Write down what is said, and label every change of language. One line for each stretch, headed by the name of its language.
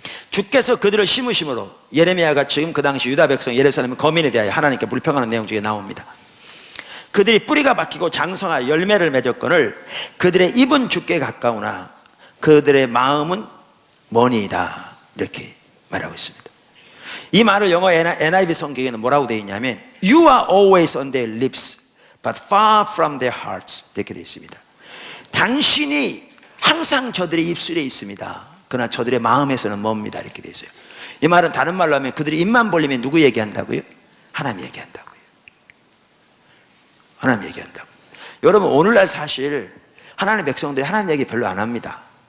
Korean: 주께서 그들을 심으심으로, 예레미야가 지금 그 당시 유다 백성 예루살렘 거민에 대하여 하나님께 불평하는 내용 중에 나옵니다. 그들이 뿌리가 박히고 장성하여 열매를 맺었거늘 그들의 입은 주께 가까우나 그들의 마음은 머니이다, 이렇게 말하고 있습니다. 이 말을 영어 NIV 성경에는 뭐라고 되어 있냐면
English: You are always on their lips but far from their hearts,
Korean: 이렇게 되어 있습니다. 당신이 항상 저들의 입술에 있습니다. 그러나 저들의 마음에서는 멉니다, 이렇게 되어 있어요. 이 말은 다른 말로 하면 그들이 입만 벌리면 누구 얘기한다고요? 하나님 얘기한다고요. 하나님 얘기한다고요. 여러분 오늘날 사실 하나님의 백성들이 하나님 얘기 별로 안 합니다.